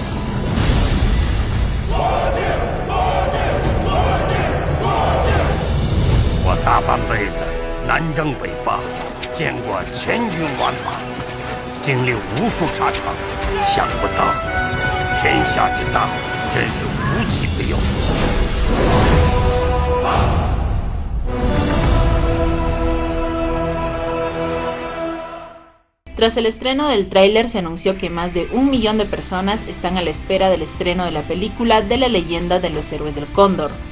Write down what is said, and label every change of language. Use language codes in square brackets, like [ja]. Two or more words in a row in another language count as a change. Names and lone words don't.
[zh] 我大半辈子南征北伐，见过千军万马，经历无数沙场，想不到天下之大，真是无奇不有。 [es] Tras el estreno del tráiler se anunció que más de 1 millón de personas están a la espera del estreno de la película de la leyenda de los héroes del Cóndor.